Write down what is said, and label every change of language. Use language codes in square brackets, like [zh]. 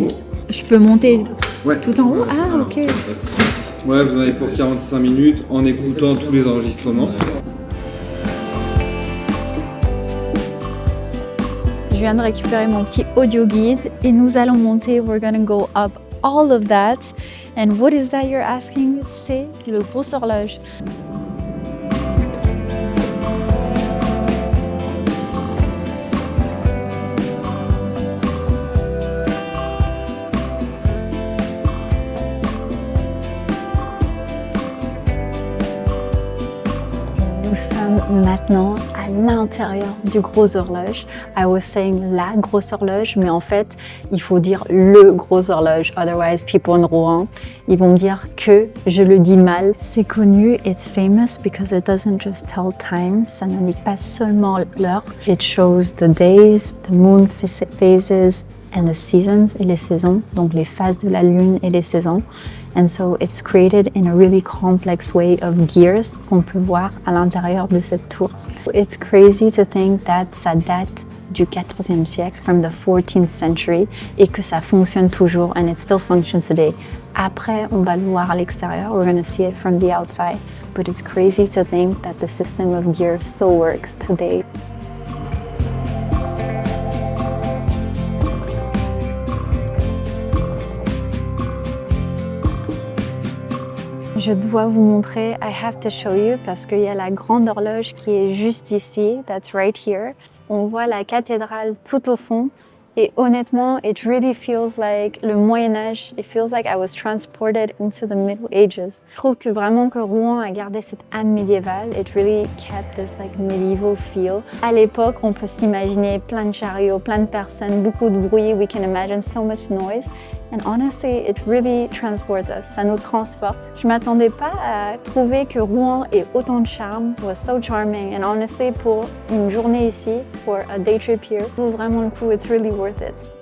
[fr] pour vous. Je peux monter Ouais. tout en haut? Ah, ok. Ouais, vous en avez pour 45 minutes en écoutant tous les enregistrements. Je viens de récupérer mon petit audio guide et nous allons monter. [en] We're gonna go up all of that. And what is that you're asking? [fr] C'est le gros horloge. Nous sommes maintenant à l'intérieur du gros horloge. [en] I was saying [fr] la grosse horloge, mais en fait, il faut dire le gros horloge. [en] Otherwise, people in Rouen, [fr] ils vont dire que je le dis mal. C'est connu, [en] it's famous because it doesn't just tell time. [fr] Ça n'indique pas seulement l'heure. [en] It shows the days, the moon phases, and the seasons [fr] et les saisons. Donc les phases de la lune et les saisons. [en] And so it's created in a really complex way of gears [fr] qu'on peut voir à l'intérieur de cette tour. [en] It's crazy to think that [fr] ça date du 14e siècle, [en] from the 14th century, [fr] et que ça fonctionne toujours, [en] and it still functions today. [fr] Après, on va le voir à l'extérieur, [en] we're going to see it from the outside, but it's crazy to think that the system of gears still works today. [fr] Je dois vous montrer, [en] I have to show you, [fr] parce qu'il y a la grande horloge qui est juste ici, [en] that's right here. [fr] On voit la cathédrale tout au fond et honnêtement, [en] it really feels like [fr] le Moyen-Âge. [en] It feels like I was transported into the Middle Ages. [fr] Je trouve que vraiment que Rouen a gardé cette âme médiévale. [en] It really kept this like medieval feel. [fr] À l'époque, on peut s'imaginer plein de chariots, plein de personnes, beaucoup de bruit. [en] We can imagine so much noise. And honestly, it really transports us. [fr] Ça nous transporte. Je m'attendais pas à trouver que Rouen ait autant de charme. [en] It was so charming. And honestly, [fr] pour une journée ici, [en] for a day trip here, [fr] vaut vraiment le coup. [en] It's really worth it.